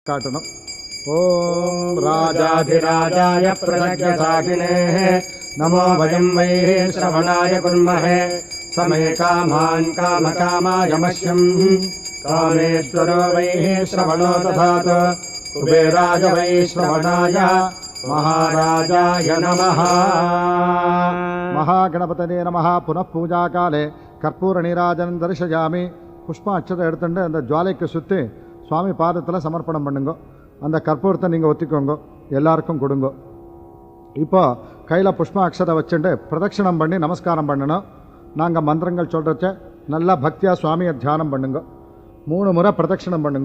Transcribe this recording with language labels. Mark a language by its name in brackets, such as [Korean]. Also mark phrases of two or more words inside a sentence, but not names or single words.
[Sanskrit] काटनम् ओम राजाधिराजाय प्रज्ञसाकिने नमो वयं वै श्रवणाय कुर्महे समे कामान् कामकामाय मह्यं कामेश्वरो वै श्रवणो दधातु कुबेराय वै श्रवणाय महाराजाय नमः। महागणपतये नमः। पुनः पूजा काले कर्पूर नीराजनं दर्शयामि। [Tamil] पुष्पाक्षते எடுத்துட்டு அந்த ஜுவாலைக்கு சுத்தி சுவாமி பாதத்தில் சமர்ப்பணம் பண்ணுங்க. அந்த கற்பூரத்தை நீங்கள் ஒத்திக்கோங்க, எல்லாருக்கும் கொடுங்க. இப்போ கையில் புஷ்ப அக்ஷதை வச்சுட்டு பிரதட்சிணம் பண்ணி நமஸ்காரம் பண்ணணும். நாங்கள் மந்திரங்கள் சொல்கிறச்ச நல்லா பக்தியாக சுவாமியை தியானம் பண்ணுங்க. 3 முறை பிரதட்சிணம் பண்ணுங்க.